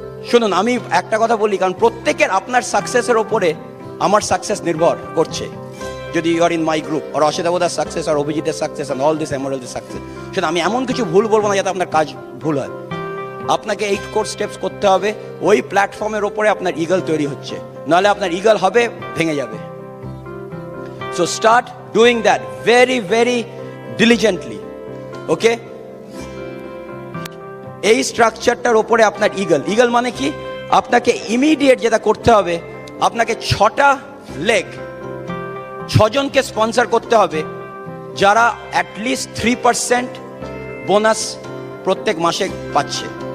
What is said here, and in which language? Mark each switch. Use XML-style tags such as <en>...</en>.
<bn>শুনুন, আমি একটা কথা বলি, কারণ প্রত্যেকের আপনার সাকসেসের ওপরে আমার সাকসেস নির্ভর করছে। যদি</bn> <en>you are in my group,</en> <bn>আর অশিতাবদার success, আর অভিজিতের success, আর all this এমরাল্ডের success, সেটা আমি এমন কিছু ভুল বলবো না যাতে আপনার কাজ ভুল হয়। আপনাকে 8 কোর স্টেপস করতে হবে, ওই প্ল্যাটফর্মের ওপরে আপনার ইগল তৈরি হচ্ছে, নাহলে আপনার ইগল হবে, ভেঙে যাবে।</bn> <en>So start doing that very, very diligently. Okay?</en> <bn>এই স্ট্রাকচারটার ওপরে আপনার ইগল। ইগল মানে কি? আপনাকে ইমিডিয়েট যেটা করতে হবে, আপনাকে 6টা লেগ, 6 জনকে স্পন্সর করতে হবে, যারা অ্যাটলিস্ট 3% বোনাস প্রত্যেক মাসে পাচ্ছে।</bn>